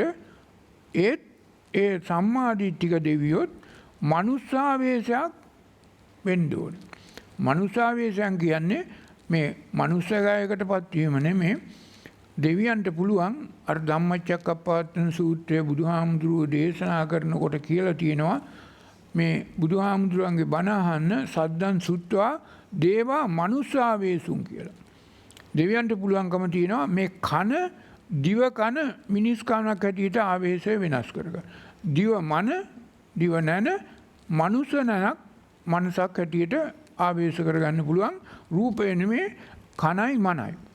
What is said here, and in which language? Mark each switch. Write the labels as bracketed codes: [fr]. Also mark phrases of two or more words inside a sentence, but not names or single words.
[si] ඒත් ඒ සම්මාදිට්ඨික දෙවියොත් මනුස්සාවේශයක් වෙන්න ඕනේ. මනුස්සාවේශයන් කියන්නේ මේ මනුස්සකයකට පත්වීම නෙමේ. දෙවියන්ට පුළුවන් අර ධම්මචක්කප්පවත්තන සූත්‍රයේ බුදුහාමුදුරුවෝ දේශනා කරනකොට කියලා තියෙනවා මේ බුදුහාමුදුරුවන්ගේ බණ අහන්න [pi] සද්දන් සුත්වා දේවා මනුස්සාවේසුන් [si] කියලා. දෙවියන්ට පුළුවන්කම තියෙනවා මේ කන දිව කන මිනිස් කනක් හැටියට ආවේශය වෙනස් කරගන්න. දිව මන, දිව නැන, මනුස්ස නැනක් මනසක් හැටියට ආවේශ කරගන්න පුළුවන්. රූපය නෙමේ කනයි මනයි.